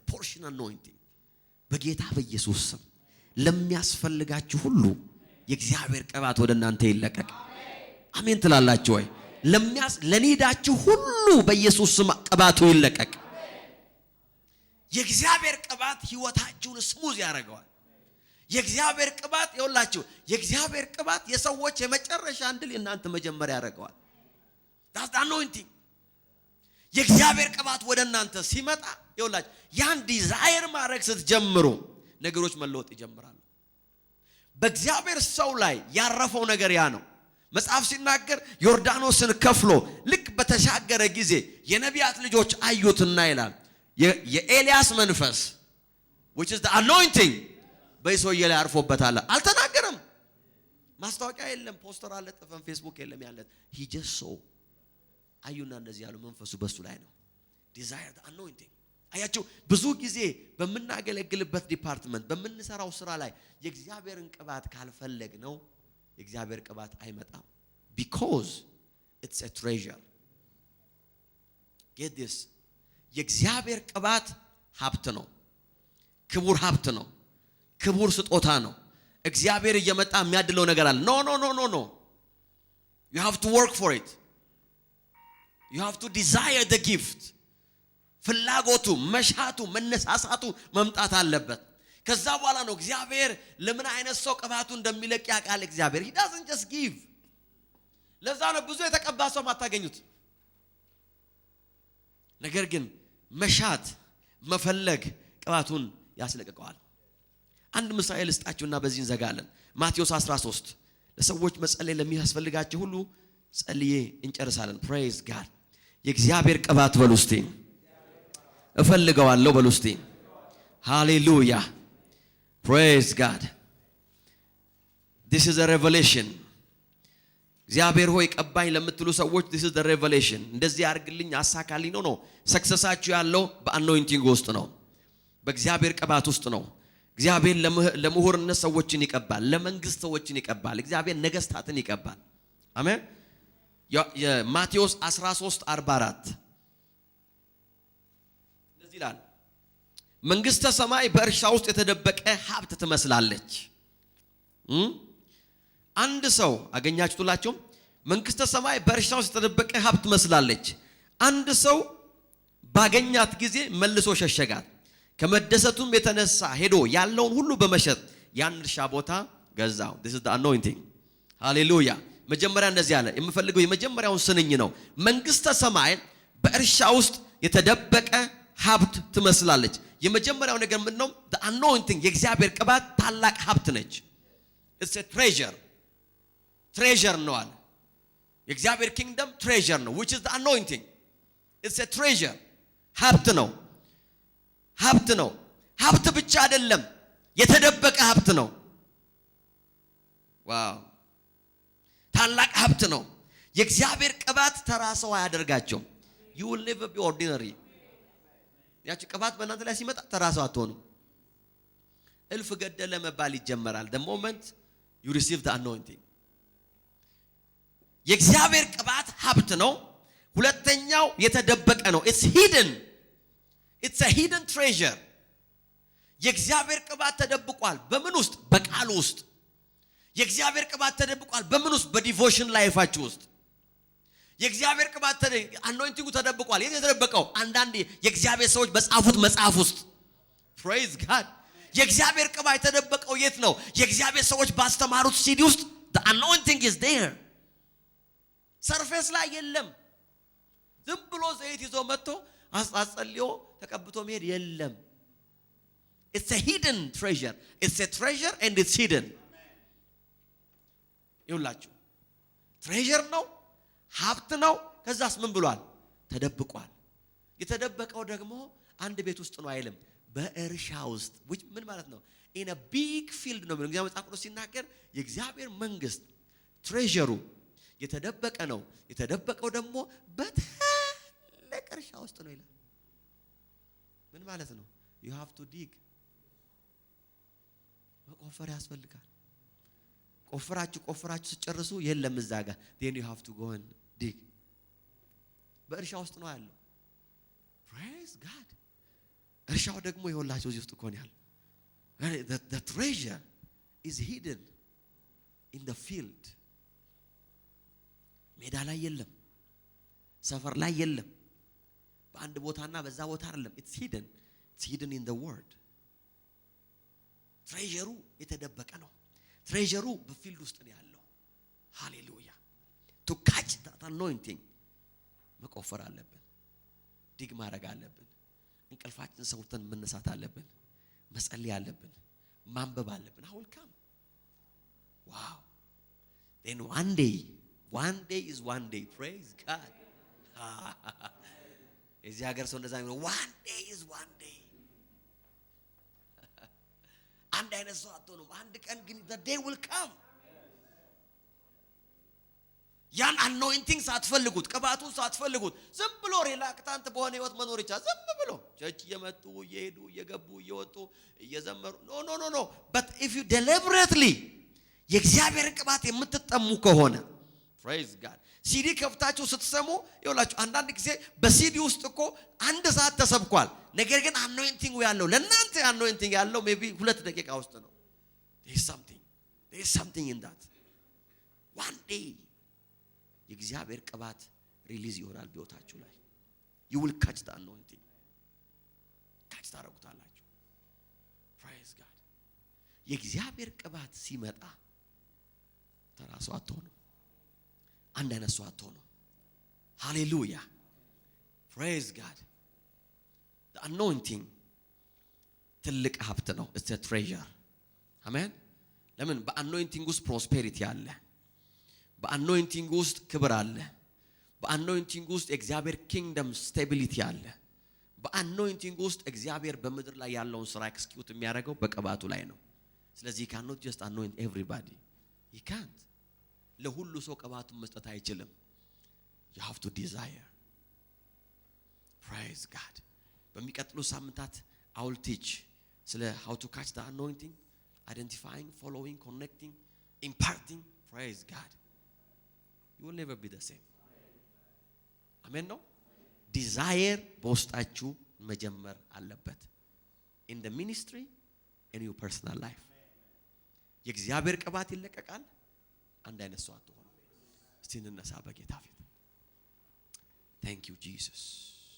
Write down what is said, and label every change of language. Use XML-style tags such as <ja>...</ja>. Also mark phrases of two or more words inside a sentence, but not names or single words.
<en>portion anointing</en> <am>በጌታ በኢየሱስ ስም ለሚያስፈልጋችሁ ሁሉ የእግዚአብሔር ቅባት ወደ እናንተ ይለቀቅ አሜን ትላላችሁ ወይ ለኒዳችሁ ሁሉ በኢየሱስ ስም ቅባቱ ይለቀቅ የእግዚአብሔር ቅባት ህይወታችሁን ስሙዝ ያደርገዋል የእግዚአብሔር ቅባት ይውላችሁ የእግዚአብሔር ቅባት የሰዎች የመጨረሻ እንድል እናንተ መጀመሪያ ያደርገዋል</am> <en>that's the anointing</en> <am>የእግዚአብሔር ቅባት ወደ እናንተ ሲመጣ ይውላችሁ ያን ዲዛይር ማድረግ ስትጀምሩ ነገሮች መለወጥ ይጀምራሉ በእግዚአብሔር ሰው ላይ ያረፈው ነገር ያ ነው መጽሐፍ ሲናገር ዮርዳኖስን ከፍሎ ልክ በተሻገረ ጊዜ የነቢያት ልጆች አዩትና ይላል የኤልያስ መንፈስ</am> <en>which is the anointing</en> <am>በኢየሱስ ላይ አርፎበታል አልተናገረም ማስታወቂያ የለም ፖስተር አለጠፈን ፌስቡክ የለም ያለ</am> <en>he just saw</en> <am>አዩና እንደዚህ ያለው መንፈሱ በሱ ላይ ነው</am> <en>desire the anointing</en> <am>አያችሁ ብዙ ጊዜ በመናገለግልበት ዲፓርትመንት በመንሰራው ስራ ላይ የእግዚአብሔርን ቅባት ካልፈለግ ነው የእግዚአብሔር ቅባት አይመጣም</am> <en>because it's a treasure get this</en> <am>የእግዚአብሔር ቅባት ሀብት ነው ክቡር ሀብት ነው ክቡር ስጦታ ነው እግዚአብሔር እየመጣ የሚያድለው ነገር አለ</am> <en>no you have to work for it you have to desire the gift</en> <am>ፍላጎቱ መሻቱ መነሳሳቱ መምጣት አለበት ከዛ በኋላ ነው እግዚአብሔር ለምን አይነት ሰው ቅባቱ እንደሚለቅ ያቃል እግዚአብሔር</am> <en>he doesn't just give</en> <am>ለዛ ነው ብዙ የተቀባ ሰው ማታገኙት ነገር ግን መሻት መፈለግ ቅባቱን ያስለቀቀዋል አንድ ምሳሌ ልስጣችሁና በዚህ እንዘጋለን ማቴዎስ 13 ለሰዎች መጸለይ ለሚያስፈልጋቸው ሁሉ ጸልዬ እንጨርሳለን</am> <en>praise God</en> <am>የእግዚአብሔር ቅባት በሉስቲ እፈልገዋለሁ በሉስቲ ሃሌሉያ</am> <en>praise God this is a revelation</en> <am>እግዚአብሔር ሆይ ቀባኝ ለምትሉ ሰዎች</am> <en>this is the revelation</en> <am>እንደዚህ አርግልኝ አሳካልኝ ነው ሰክሰሳችሁ ያለው በአኖይንቲንግ ውስጥ ነው በእግዚአብሔር ቅባት ውስጥ ነው እግዚአብሔር ለምሁርነት ሰዎችን ይቀባል ለመንግስት ሰዎችን ይቀባል እግዚአብሔር ነገስታትን ይቀባል አሜን የማቴዎስ 13:44 እንደዚህ ይላል መንግስተ ሰማይ በእርሻ ውስጥ የተደበቀ ሀብት ትመስላለች አንድ ሰው አገኛችሁላችሁ መንግስተ ሰማይ በእርሻ ውስጥ የተደበቀ ሀብት ትመስላለች አንድ ሰው ባገኛት ጊዜ መልሶ ሸሸጋት። ከመደሰቱም የተነሳ ሄዶ ያለውን ሁሉ በመሸጥ ያን እርሻ ቦታ ገዛው።</am> <en>this is the anointing</en> <am>ሃሌሉያ። መጀመሪያ እንደዚህ አለ። የምፈልገው የመጀመሪያውን ስንኝ ነው። መንግስተ ሰማይ በእርሻ ውስጥ የተደበቀ ሀብት ትመስላለች። የመጀመሪያው ነገር ምን ነው?</am> <en>the anointing</en> <am>የእግዚአብሔር ቅባት ታላቅ ሀብት ነች።</am> <en>it's a treasure</en> <am>ነው አለ። የእግዚአብሔር ኪንግደም treasure ነው</am> <en>which is the anointing. it's a treasure</en> <am>ሀብት ነው። ሀብት ብቻ አይደለም፣ የተደበቀ ሀብት ነው። ዋው ታላቅ ሀብት ነው። የእግዚአብሔር ቅባት ተራ ሰው አያደርጋቸውም።</am> <en>you will never be ordinary።</en> <am>ያቺ ቅባት በእናንተ ላይ ሲመጣ ተራ ሰው አትሆኑም። እልፍ ገደለ መባል ይጀመራል</am> <en>the moment you receive the anointing።</en> <am>የእግዚአብሔር ቅባት ሀብት ነው። ሁለተኛው የተደበቀ ነው።</am> <en>it's a hidden treasure።</en> <am>የእግዚአብሔር ቅባት ተደብቋል። በምን ውስጥ? በቃሉ ውስጥ። የእግዚአብሔር ቅባት ተደብቋል። በምን ውስጥ? በዲቮሽን ላይፋችሁ ውስጥ። የእግዚአብሔር ቅባት አኖይንቲንጉ ተደብቋል። የት የተደበቀው? አንዳንድ የእግዚአብሔር ሰዎች በጻፉት መጽሐፍ ውስጥ።</am> <en>praise God።</en> <am>የእግዚአብሔር ቅባት የተደበቀው የት ነው? የእግዚአብሔር ሰዎች ባስተማሩት ሲዲ ውስጥ።</am> <en>the anointing is there።</en> <am>ሰርፌስ ላይ የለም። ዝም ብሎ ዘይት ይዞ መጥቶ አጸልዮ ተቀብቶ መሄድ የለም።</am> <en>it's a hidden treasure። it's a treasure and it's hidden።</en> <am>ይውላችሁ ትሬዠር ነው፣ ሀብት ነው። ከዛስ ምን ብሏል? ተደብቋል። የተደበቀው ደግሞ አንድ ቤት ውስጥ ነው አይልም፣ በእርሻ ውስጥ። ምን ማለት ነው?</am> <en>in a big field</en> <am>ነው። እግዚአብሔር መጽሐፍ ቅዱስ ሲናገር የእግዚአብሔር መንግስት ትሬዠሩ የተደበቀ ነው። የተደበቀው ደግሞ በትልቅ እርሻ ውስጥ ነው ይላል። ምን ማለት ነው?</am> <en>you have to dig።</en> <am>መቆፈር ያስፈልጋል። ቆፍራችሁ ሲጨርሱ የለም እዛ ጋር</am> <en>then you have to go and dig።</en> <am>በእርሻ ውስጥ ነው ያለው።</am> <en>praise God።</en> <am>እርሻው ደግሞ ይኸውላችሁ እዚህ ውስጥ እኮ ነው ያለው።</am> <en>the treasure is hidden in the field።</en> <am>ሜዳ ላይ የለም፣ ሰፈር ላይ የለም፣ በአንድ ቦታና በዛ ቦታ አይደለም።</am> <en>it's hidden in the word።</en> <am>ትሬዠሩ የተደበቀ ነው። ትሬዠሩ በፊልድ ውስጥ ነው ያለው። ሃሌሉያ።</am> <en>to catch that anointing</en> <am>መቆፈር አለብን፣ ዲግ ማድረግ አለብን፣ እንቅልፋችን ሰውተን መነሳት አለብን፣ መጸለይ አለብን፣ ማንበብ አለብን።</am> <en>I will come። wow then one day is one day። praise God።</en> <am>እዚህ ሀገር ሰው እንደዛ ነው።</am> <en>one day is one day።</en> <am>አንድ አይነት ሰው አትሆኑም። አንድ ቀን ግን</am> <en>the day will come።</en> <am>ያን anointing ሳትፈልጉት፣ ቅባቱን ሳትፈልጉት ዝም ብሎ ሪላክታንት በሆነ ህይወት መኖር ይቻላል። ዝም ብሎ ቸርች እየመጡ እየሄዱ እየገቡ እየወጡ እየዘመሩ</am> <en>no but if you</en> <am>deliberately የእግዚአብሔር ቅባት የምትጠሙ ከሆነ praise God። ሲዲ ከፍታችሁ ስትሰሙ ይኸውላችሁ አንዳንድ ጊዜ በሲዲ ውስጥ እኮ አንድ ሰዓት ተሰብኳል። ነገር ግን anointing ያለው ለእናንተ anointing ያለው maybe 2 ደቂቃ ውስጥ ነው። there</am> <en>is something in that። one day</en> <am>የእግዚአብሔር ቅባት ሪሊዝ ይሆናል በህይወታችሁ ላይ።</am> <en>you will catch the anointing።</en> <am>catch ታረጉታላችሁ።</am> <en>praise God።</en> <am>የእግዚአብሔር ቅባት ሲመጣ ተራሱ አትሆኑ፣ አንድ አይነት ሰው አትሆኑ። ሃሌሉያ</am> <en>praise God። the anointing</en> <am>ትልቅ ሀብት ነው።</am> <en>it's a treasure።</en> <am>አሜን። ለምን? በአኖይንቲንግ ውስጥ ፕሮስፔሪቲ አለ። በአኖይንቲንግ ውስጥ ክብር አለ። በአኖይንቲንግ ውስጥ የእግዚአብሔር ኪንግደም ስቴቢሊቲ አለ። በአኖይንቲንግ ውስጥ እግዚአብሔር በምድር ላይ ያለውን ስራ ኤክስኪዩት የሚያደርገው በቅባቱ ላይ ነው። ስለዚህ</am> <en>you cannot just anoint everybody። you can't።</en> <am>ለሁሉ ሰው ቅባቱን መስጠት አይችልም።</am> <en>you have to desire። praise God።</en> <am>በሚቀጥሉ ሳምንታት</am> <en>I will teach</en> <am>ስለ</am> <en>how to catch the anointing፣ identifying፣ following፣ connecting፣ imparting። praise God። you will never be the same።</en> <am>አሜን ነው።</am> <en>desire</en> <am>በውስጣችሁ መጀመር አለበት</am> <en>in the ministry and your personal life።</en> <am>የእግዚአብሔር ቅባት ይለቀቃል። አንድ አይነት ሰው አትሆኑ። እስቲ እንነሳ በጌታ ፊት።</am> <en>thank you Jesus።</en>